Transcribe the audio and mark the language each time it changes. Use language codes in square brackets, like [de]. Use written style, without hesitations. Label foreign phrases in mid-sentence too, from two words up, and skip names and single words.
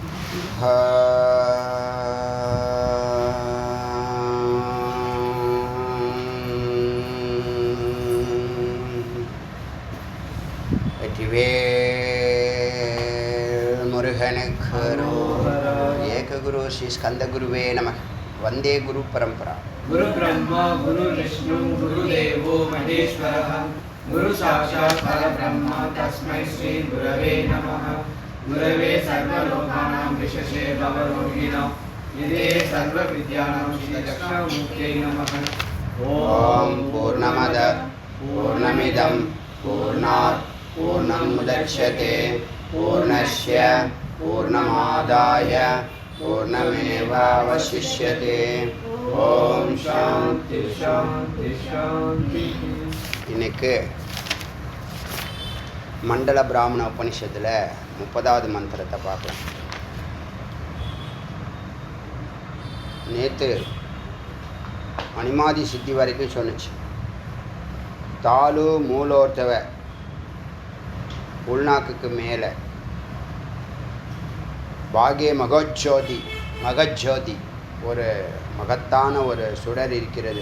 [sa] முருகனுக்கு एकगुरु श्री स्कन्दगुरवे नमः. वन्दे गुरु परम्परा. गुरु ब्रह्मा गुरु विष्णु गुरु देवो महेश्वरः गुरु साक्षात् परब्रह्म तस्मै श्री गुरवे नमः. गुरवे सर्वलोकानां भिषजे भवरोगिणाम् निधये सर्व विद्यानां श्री दक्षिणामूर्तये नमः. ॐ पूर्णमदः पूर्णमिदं पूर्णात् पूर्णम् मुदच्यते पूर्णस्य पूर्णमादाय पूर्णमेवावशिष्यते. ॐ शान्ति शान्ति शान्ति. [ta] இன்னைக்கு மண்டல பிராமண உபனிஷத்தில் 30வது மந்திரத்தை பார்க்கலாம். நேற்று அனிமாதி சித்தி வரைக்கும் சொன்னிச்சு. [sa] तालु मूलोर्ध्व [ta] உள்நாக்குக்கு மேலே பாகே மகஜோதி ஒரு மகத்தான ஒரு சுடர் இருக்கிறது.